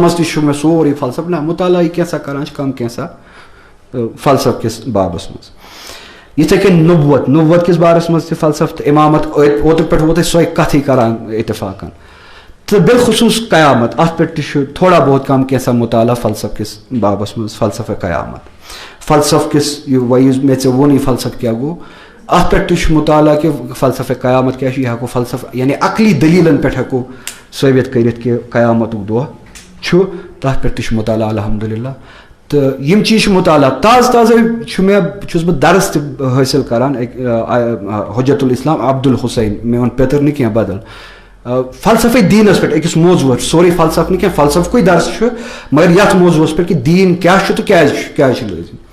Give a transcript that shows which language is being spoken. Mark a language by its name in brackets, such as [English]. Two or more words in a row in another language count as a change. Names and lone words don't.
[Kashmiri] منٛز تہِ چھُ مےٚ سورُے فلسفہٕ نہ مُطالعہ یہِ کینٛژھا کَران چھِ کَم کینٛژھا فلسفہٕ کِس بابَس منٛز یِتھَے کٔنۍ نُبوت کِس بارَس منٛز تہِ فلسفہٕ تہٕ اِمامت اوترٕ پٮ۪ٹھ ووت اَسہِ سۄے کَتھٕے کَران اِتفاقن تہٕ بِلخصوٗص قیامت اَتھ پٮ۪ٹھ تہِ چھُ تھوڑا بہت کَم کینٛژھا مُطالعہ فلسفہٕ کِس بابَس منٛز فلسفے قیامت فلسفہٕ کِس یہِ مےٚ ژےٚ ووٚن یہِ فلسفہٕ کیٛاہ گوٚو اَتھ پٮ۪ٹھ تہِ چھُ مُطالعہ کہِ فلسفے قیامت کیٛاہ چھُ یہِ ہٮ۪کو فلسفہٕ یعنی عقلی دٔلیٖلَن پٮ۪ٹھ ہٮ۪کو ثٲبِت کٔرِتھ کہِ قیامتُک دۄہ چھُ تَتھ پٮ۪ٹھ تہِ چھُ مُطالعہ الحمدُاللہ تہٕ یِم چیٖز چھِ مُطالعہ تازٕ چھُس بہٕ درس تہِ حٲصِل کَران حجت الاسلام عبدالحسین مےٚ ووٚن پیٚتٕر نہٕ کینٛہہ بدل فلسفے دیٖنَس پٮ۪ٹھ أکِس موضوٗعَس سورُے فلسفہٕ نہٕ کینٛہہ فلسفکُے درس چھُ مگر یَتھ موضوٗعَس پٮ۪ٹھ کہِ دیٖن کیٛاہ چھُ تہٕ کیٛازِ چھُ لٲزِم